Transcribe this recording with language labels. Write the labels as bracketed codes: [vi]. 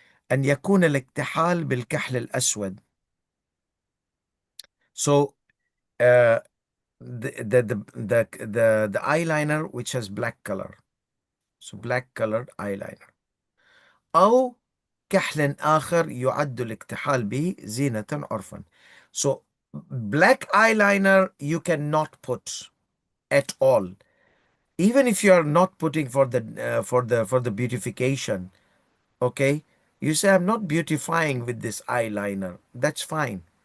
[ar] أن يكون الاكتحال بالكحل الأسود. [en] So the eyeliner which has black color. So black colored eyeliner. [ar] أو كحل آخر يعد الاكتحال به زينة عرفا. [en] So black eyeliner you cannot put at all, even if you are not putting for the beautification. Okay, you say I'm not beautifying with this eyeliner, that's fine.